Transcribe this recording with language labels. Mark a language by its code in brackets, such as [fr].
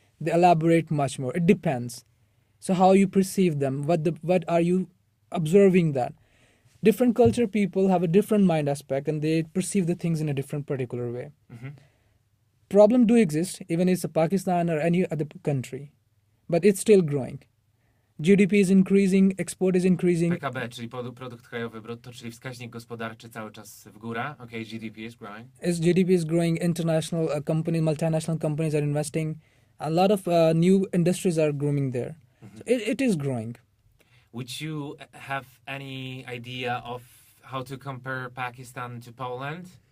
[en] They elaborate much more. It depends. So how you perceive them, what are you observing that? Different culture people have a different mind aspect, and they perceive the things in a different particular way. Problem do exist, even it's a Pakistan or any other country, but it's still growing. GDP is increasing, export is increasing. [pl] PKB, czyli produkt krajowy brutto, czyli wskaźnik gospodarczy cały czas w górę. [en] Okay, GDP is growing. As GDP is growing, international companies, multinational companies are investing. A lot of new industries are growing there. So it is growing. Would you have any idea of how to compare Pakistan to Poland?